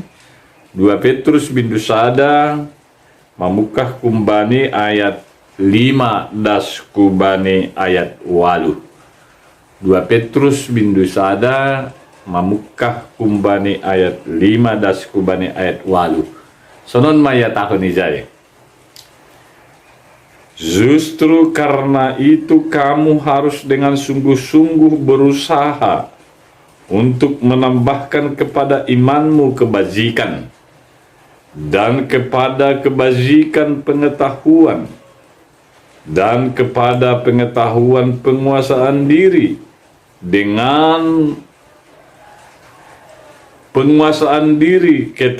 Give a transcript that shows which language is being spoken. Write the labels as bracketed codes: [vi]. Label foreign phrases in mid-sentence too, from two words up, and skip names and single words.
[bts] 2 Petrus bindu sada, mamukah kumbani ayat 5 das kubani ayat 8. 2 Petrus bindu sada, mamukah kumbani ayat 5 das kubani ayat 8. Sonon maya tahun izay. [id] Justru karena itu kamu harus dengan sungguh-sungguh berusaha untuk menambahkan kepada imanmu kebajikan, dan kepada kebajikan pengetahuan, dan kepada pengetahuan penguasaan diri, dengan penguasaan diri